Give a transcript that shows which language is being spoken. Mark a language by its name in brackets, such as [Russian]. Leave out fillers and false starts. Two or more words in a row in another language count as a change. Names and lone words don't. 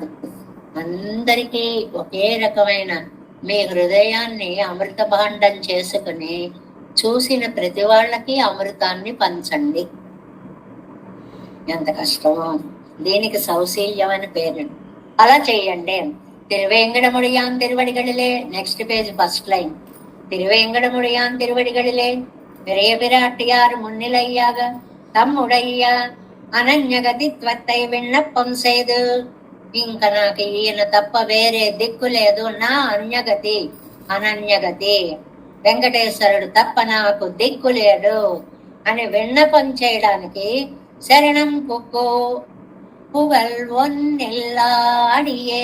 [Telugu] అందరికీ ఒకే రకమైన మీ హృదయాన్ని అమృత భాండం చేసుకుని చూసిన ప్రతి వాళ్ళకి అమృతాన్ని పంచండి. ఎంత కష్టమో. దీనికి సౌశీల్యం అని పేరు. అలా చెయ్యండి. [Tamil] திருவேங்கடமுடையான் திருவடிகளிலே, [English] next page first line. [Tamil] திருவேங்கடமுடையான் திருவடிகளிலே பெரிய பிராட்டியார் முன்னிலையாக தம்முடைய அனன்யகதித்வத்தை விண்ணப்பம் செய்து. [Telugu] ఇంక నాకు ఈయన తప్ప వేరే దిక్కు లేదు, నా అన్యగతి అనన్యగతి, వెంకటేశ్వరుడు తప్ప నాకు దిక్కు లేడు అని విన్నపం చేయడానికి శరణం [Tamil] குக்கு புகல் ஒன்னெல்லாடியே.